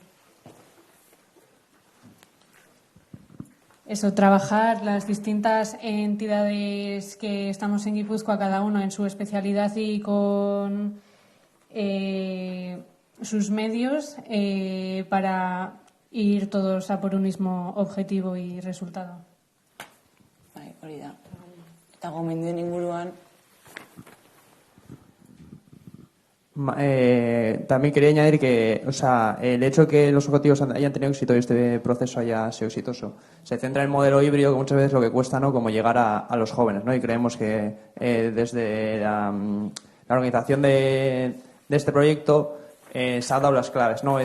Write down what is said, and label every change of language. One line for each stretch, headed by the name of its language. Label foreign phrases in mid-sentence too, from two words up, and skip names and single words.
Spanish: Eso, trabajar las distintas entidades que estamos en Guipúzcoa, cada uno en su especialidad y con sus medios para ir todos a por un mismo objetivo y resultado.
Basque: Bai, hori da. Eta gomendioen inguruan,
Spanish: también quería añadir que, o sea, el hecho de que los objetivos hayan tenido éxito y este proceso haya sido exitoso se centra en el modelo híbrido, que muchas veces lo que cuesta, ¿no?, como llegar a los jóvenes, ¿no? Y creemos que desde la organización de este proyecto se han dado las claves, ¿no?